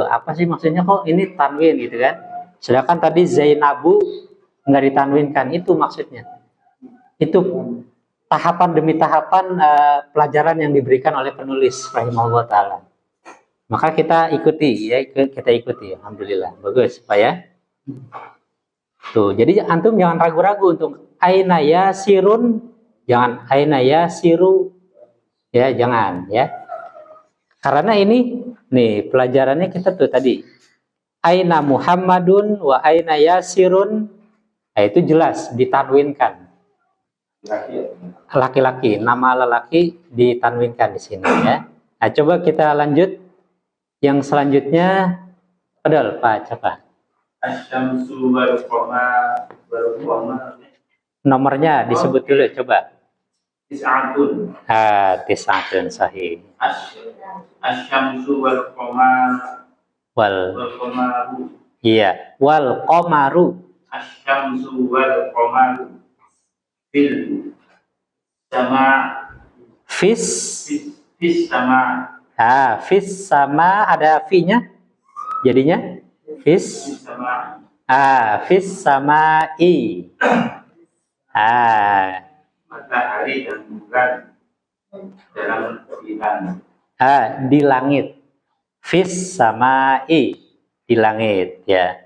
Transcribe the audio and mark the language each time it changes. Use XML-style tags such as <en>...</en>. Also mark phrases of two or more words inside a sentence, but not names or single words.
<id>Apa sih maksudnya kok ini tanwin gitu kan? Sedangkan tadi Zainabu nggak ditanwinkan, itu maksudnya. Itu tahapan demi tahapan pelajaran yang diberikan oleh penulis</id> <ar>رحمه الله تعالى.</ar> <id>Maka kita ikuti ya, kita ikuti. Alhamdulillah, bagus Pak ya. Tuh, jadi antum jangan ragu-ragu untuk</id> <ar>أين ياسرٌ,</ar> <id>jangan</id> <ar>أين ياسر,</ar> <id>ya jangan ya. Karena ini nih pelajarannya kita tuh tadi</id> <ar>أين محمدٌ وأين ياسرٌ,</ar> <id>nah, itu jelas ditanwinkan. Laki-laki, nama lelaki ditanwinkan di sini ya. Nah, coba kita lanjut yang selanjutnya. Padahal Pak, coba.</id> <ar>الشمس والقمر</ar> <id>Nomornya disebut dulu, coba.</id> <ar>تسعةٌ. تسعةٌ صحيح. الشمس والقمر Wal qamaru.</ar> <id>Iya,</id> <ar>والقمرُ. الشمس والقمر في السماء Fis sama في السماء</ar> <id>ada fi-nya. Jadinya fis</id> <ar>sama في السماء.</ar> <id>matahari dan bulan dalam bulan. Di langit.</id> <ar>في السماء,</ar> <id>di langit ya.</id>